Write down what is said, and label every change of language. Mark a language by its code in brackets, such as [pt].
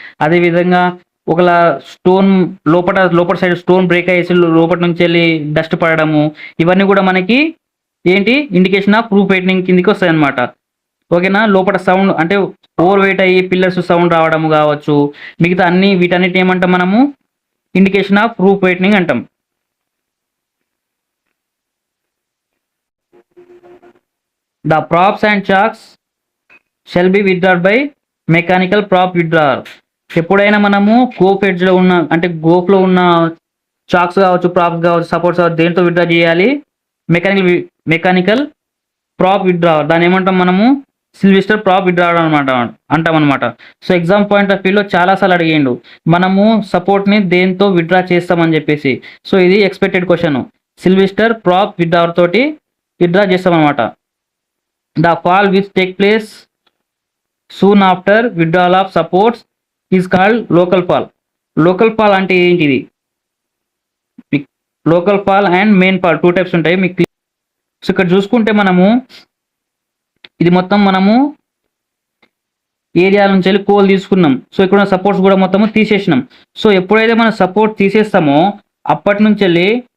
[te] అదేవిధంగా ఒకలా స్టోన్ లోపల సైడ్ స్టోన్ బ్రేక్ అయ్యేసి లోపల నుంచి వెళ్ళి డస్ట్ పడడము, ఇవన్నీ కూడా మనకి ఏంటి, ఇండికేషన్ ఆఫ్ ప్రూఫ్ వెయిటింగ్ కిందికి వస్తాయి అనమాట. ఓకేనా. లోపల సౌండ్ అంటే ఓవర్ వెయిట్ అయ్యి పిల్లర్స్ సౌండ్ రావడము కావచ్చు, మిగతా వీటన్నిటి ఏమంటాం మనము, ఇండికేషన్ ఆఫ్ ప్రూఫ్ వెయిటింగ్ అంటాం. [en] The props and chalks shall be withdrawn by mechanical prop withdrawer. [te] ఎప్పుడైనా మనము గోప్ ఎడ్జ్లో ఉన్న అంటే గోప్లో ఉన్న చాక్స్ కావచ్చు, ప్రాప్స్ కావచ్చు, సపోర్ట్స్ కావచ్చు, దేంతో విత్డ్రా చేయాలి, మెకానికల్ ప్రాప్ విత్డ్రావర్. దాన్ని ఏమంటాం మనము, సిల్వెస్టర్ ప్రాప్ విత్డ్రావర్ అంటాం అనమాట. సో ఎగ్జామ్ పాయింట్ ఆఫ్ వ్యూలో చాలాసార్లు అడిగిండు మనము సపోర్ట్ని దేంతో విత్డ్రా చేస్తామని చెప్పేసి. సో ఇది ఎక్స్పెక్టెడ్ క్వశ్చన్, సిల్వెస్టర్ ప్రాప్ విత్డ్రావర్ తోటి విత్డ్రా చేస్తాం అనమాట. [en] The fall which take place soon after withdrawal of supports is called local fall. [te] Local fall అంటే ఏంటిది, local fall and main fall 2 types ఉంటాయి మీకు. సో ఇక్కడ చూసుకుంటే మనము ఇది మొత్తం మనము ఏరియా నుంచి వెళ్ళి కోల్ తీసుకున్నాం. సో ఇక్కడ సపోర్ట్స్ కూడా మొత్తము తీసేసినాం. సో ఎప్పుడైతే మనం సపోర్ట్ తీసేస్తామో అప్పటి నుంచి వెళ్ళి